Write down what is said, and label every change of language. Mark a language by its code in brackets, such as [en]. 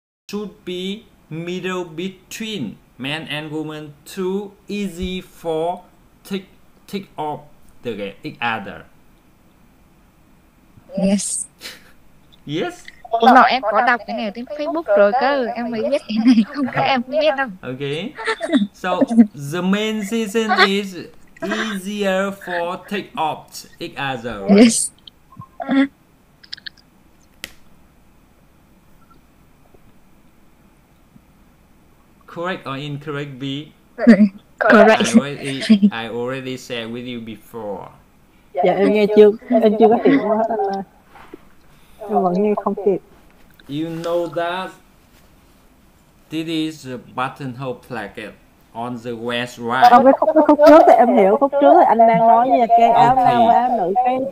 [en] Should be middle between man and woman, too easy for take off each other. Yes. Yes. [vi] Hôm nào em có đọc cái này trên Facebook rồi cơ, em mới biết cái này, không các em không biết đâu. [en] Okay. So the main reason is easier for take off each other. Right? Yes. Correct or incorrect, B? Correct. I already shared with you before. [vi] Dạ em chưa có hiểu hết anh ơi. Em vẫn nghe không kịp. [en] You know that this is a buttonhole placket on the west right. [vi] Trong cái khúc trước thì em hiểu, khúc trước thì anh đang nói về cái áo nam và áo nữ, cái